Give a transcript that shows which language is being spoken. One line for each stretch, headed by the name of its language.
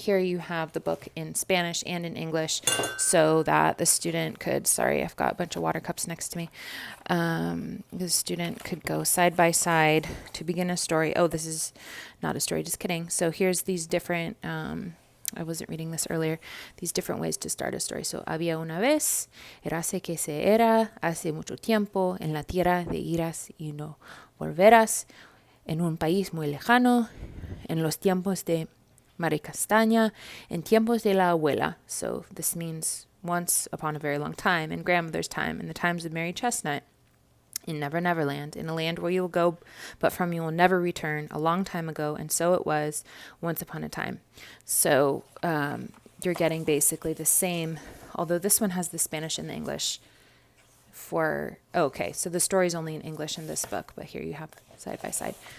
English: Here you have the book in Spanish and in English so that the student could, sorry, I've got a bunch of water cups next to me. The student could go side by side to begin a story. Oh, this is not a story, just kidding. So here's these different, I wasn't reading this earlier, these different ways to start a story.
Spanish: So, había una vez, érase que se era, hace mucho tiempo, en la tierra de iras y no volverás, en un país muy lejano, en los tiempos de María Castaña, en tiempos de la abuela.
English: So, this means once upon a very long time, in grandmother's time, in the times of Mary Chestnut. In Never Never Land, in a land where you will go, but from you will never return, a long time ago, and so it was, once upon a time. So you're getting basically the same, although this one has the Spanish and the English okay, so the story's only in English in this book, but here you have side by side.